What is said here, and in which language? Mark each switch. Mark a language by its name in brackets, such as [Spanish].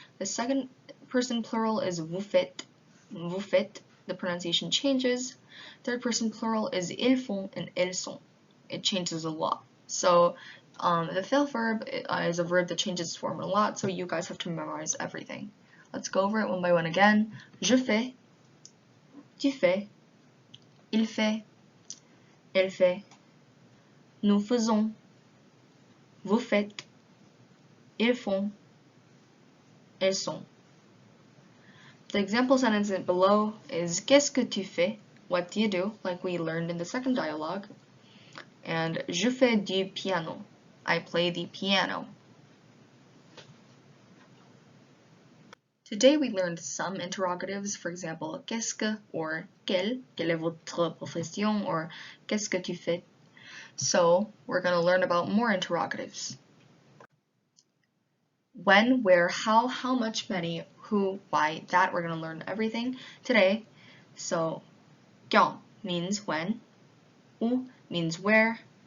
[English] The second person plural is vous faites, the pronunciation changes. Third person plural is ils font and elles sont. It changes a lot. So the faire verb is a verb that changes its form a lot, so you guys have to memorize everything. Let's go over it one by one again. [French] Je fais, tu fais, il fait, elle fait, nous faisons, vous faites, ils font, elles sont. [English] The example sentence below is [French] qu'est-ce que tu fais? [English] What do you do? Like we learned in the second dialogue. And [French] je fais du piano. [English] I play the piano. Today we learned some interrogatives, for example, qu'est-ce que or [French] quelle est votre profession, [English] or [French] qu'est-ce que tu fais? [English] So we're going to learn about more interrogatives. When, where, how much, many, who, why, that we're going to learn everything today. So, quand means when, où means where.